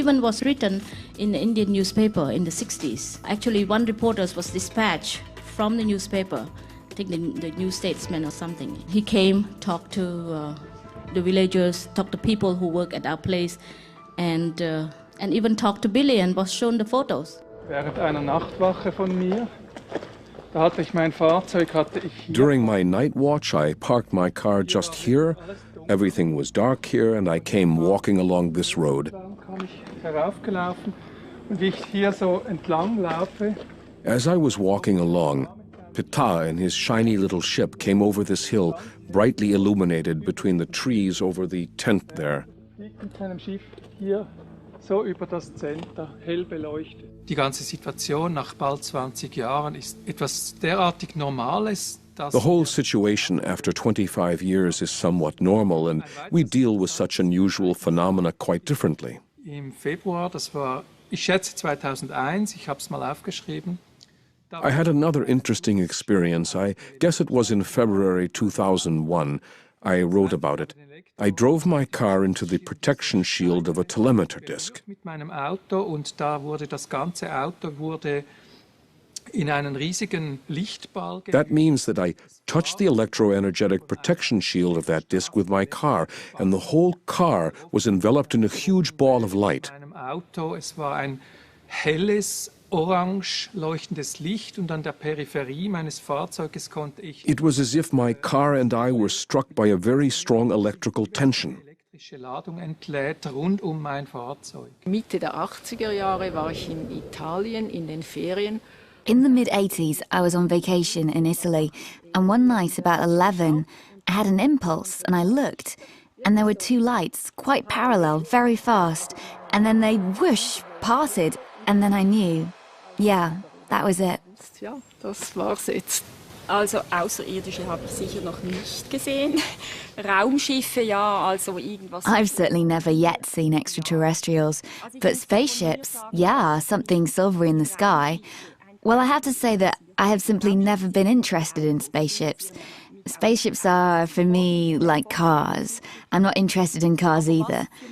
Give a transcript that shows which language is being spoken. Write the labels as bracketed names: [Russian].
[English] Even was written in the Indian newspaper in the 60s. Actually, one reporter was dispatched from the newspaper, I think the New Statesman or something. He came, talked to the villagers, talked to people who work at our place, and even talked to Billy and was shown the photos. [German] Während einer Nachtwache von mir, da hatte ich mein Fahrzeug, [English] During my night watch, I parked my car just here. Everything was dark here, and I came walking along this road. [German] Dann kam ich heraufgelaufen Und wie ich hier so entlang laufe, [English] As I was walking along, Ptah and his shiny little ship came over this hill, brightly illuminated between the trees over the tent there. [German] fliegt mit seinem Schiff hier so über das Center, hell beleuchtet. Die ganze Situation nach bald 20 Jahren ist etwas derartig Normales, dass [English] The whole situation after 25 years is somewhat normal, and we deal with such unusual phenomena quite differently. [German] im Februar, das war, ich schätze 2001, ich habe es mal aufgeschrieben. [English] I had another interesting experience. I guess it was in February 2001. I wrote about it. I drove my car into the protection shield of a telemeter disc. [German] Mit meinem Auto und da wurde das ganze Auto wurde in einen riesigen Lichtball. [English] That means that I touched the electroenergetic protection shield of that disc with my car, and the whole car was enveloped in a huge ball of light. [German] In meinem Auto, es war ein helles, orange leuchtendes Licht und an der Peripherie meines Fahrzeuges konnte ich [English] It was as if my car and I were struck by a very strong electrical tension. [German] elektrische Ladung entlädt rund um mein Fahrzeug. Mitte der 80er Jahre war ich in Italien in den Ferien. [English] In the mid-80s, I was on vacation in Italy, and one night about 11, I had an impulse and I looked, and there were two lights, quite parallel, very fast, and then they whoosh, parted, and then I knew. Yeah, that was it. [German] Ja, das war's jetzt. Also Außerirdische habe ich sicher noch nicht gesehen. Raumschiffe, ja, also irgendwas. [English] I've certainly never yet seen extraterrestrials, but spaceships, yeah, something silvery in the sky. Well, I have to say that I have simply never been interested in spaceships. Spaceships are, for me, like cars. I'm not interested in cars either.